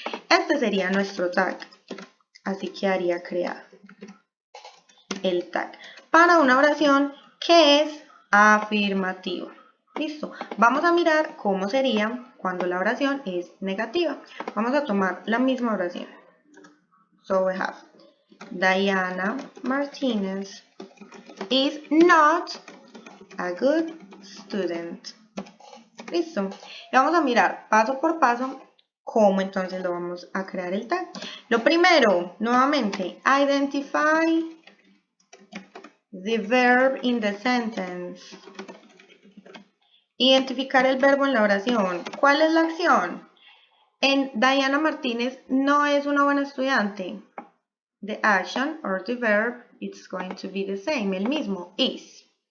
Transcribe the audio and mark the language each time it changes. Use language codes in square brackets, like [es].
[es] Este sería nuestro tag, así quedaría creado el tag para una oración que es afirmativa. Listo, vamos a mirar cómo sería cuando la oración es negativa. Vamos a tomar la misma oración. [en] So we have Diana Martínez is not a good student. [es] Listo. Y vamos a mirar paso por paso cómo entonces lo vamos a crear el tag. Lo primero, nuevamente, [en] identify the verb in the sentence. [es] Identificar el verbo en la oración. ¿Cuál es la acción? En Diana Martínez no es una buena estudiante. [en] The action or the verb it's going to be the same, [es] el mismo, [en] is.